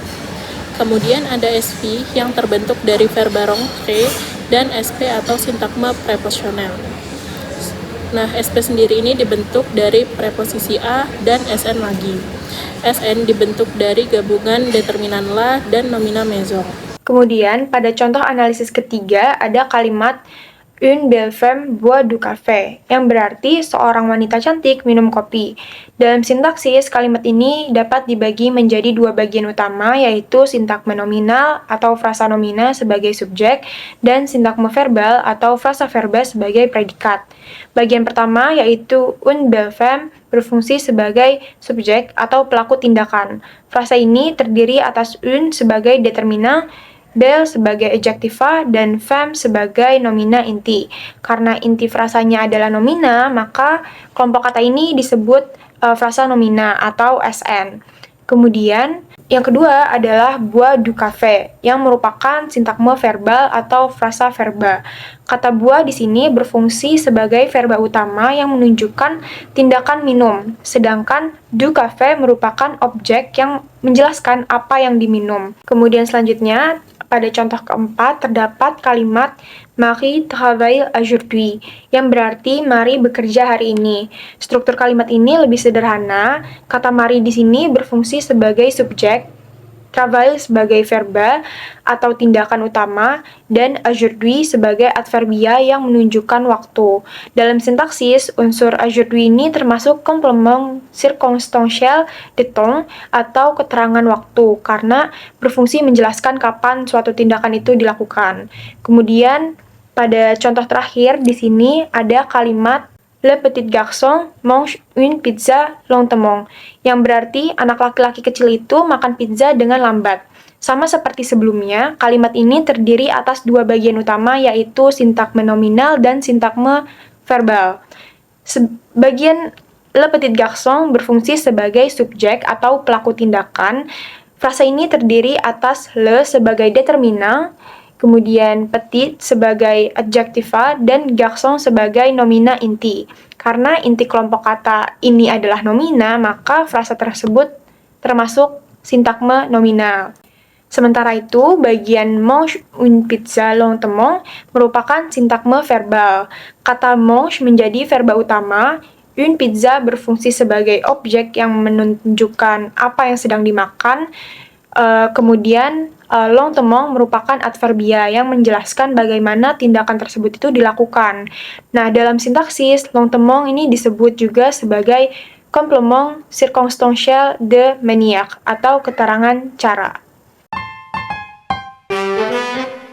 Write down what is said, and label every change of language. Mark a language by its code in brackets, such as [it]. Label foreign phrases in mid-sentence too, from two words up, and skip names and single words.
[id] Kemudian ada SV yang terbentuk dari verba rentrer dan SP atau sintagma preposisional. Nah, SP sendiri ini dibentuk dari preposisi a dan SN lagi. SN dibentuk dari gabungan determinan la dan nomina maison. Kemudian, pada contoh analisis ketiga ada kalimat [fr] une belle femme boit du café, [id] yang berarti seorang wanita cantik minum kopi. Dalam sintaksis, kalimat ini dapat dibagi menjadi dua bagian utama, yaitu sintagma nominal atau frasa nomina sebagai subjek, dan sintagma verbal atau frasa verba sebagai predikat. Bagian pertama, yaitu [fr] une belle femme, [id] berfungsi sebagai subjek atau pelaku tindakan. Frasa ini terdiri atas une sebagai determina, belle sebagai adjektiva, dan femme sebagai nomina inti. Karena inti frasanya adalah nomina, maka kelompok kata ini disebut frasa nomina atau SN. Kemudian, yang kedua adalah [fr] bois du café, [id] yang merupakan sintagma verbal atau frasa verba. Kata bois di sini berfungsi sebagai verba utama yang menunjukkan tindakan minum, sedangkan [fr] du café [id] merupakan objek yang menjelaskan apa yang diminum. Kemudian selanjutnya, pada contoh keempat terdapat kalimat [fr] Marie travaille aujourd'hui, [id] yang berarti Marie bekerja hari ini. Struktur kalimat ini lebih sederhana. Kata Marie di sini berfungsi sebagai subjek, travail sebagai verba atau tindakan utama, dan aujourd'hui sebagai adverbia yang menunjukkan waktu. Dalam sintaksis, unsur aujourd'hui ini termasuk [fr] komplement circonstanciel de temps [id] atau keterangan waktu karena berfungsi menjelaskan kapan suatu tindakan itu dilakukan. Kemudian pada contoh terakhir di sini ada kalimat [fr] Le petit garçon mange une pizza lentement, [id] yang berarti anak laki-laki kecil itu makan pizza dengan lambat. Sama seperti sebelumnya, kalimat ini terdiri atas dua bagian utama, yaitu sintagma nominal dan sintagma verbal. Bagian [fr] Le petit garçon [id] berfungsi sebagai subjek atau pelaku tindakan. Frasa ini terdiri atas le sebagai determina, kemudian petit sebagai adjektiva, dan garçon sebagai nomina inti. Karena inti kelompok kata ini adalah nomina, maka frasa tersebut termasuk sintagma nominal. Sementara itu, bagian [fr] mange une pizza lentement [id] merupakan sintagma verbal. Kata mange menjadi verba utama, [fr] une pizza [id] berfungsi sebagai objek yang menunjukkan apa yang sedang dimakan, kemudian lentement merupakan adverbia yang menjelaskan bagaimana tindakan tersebut itu dilakukan. Nah, dalam sintaksis, lentement ini disebut juga sebagai [fr] complément circonstanciel de manière [id] atau keterangan cara.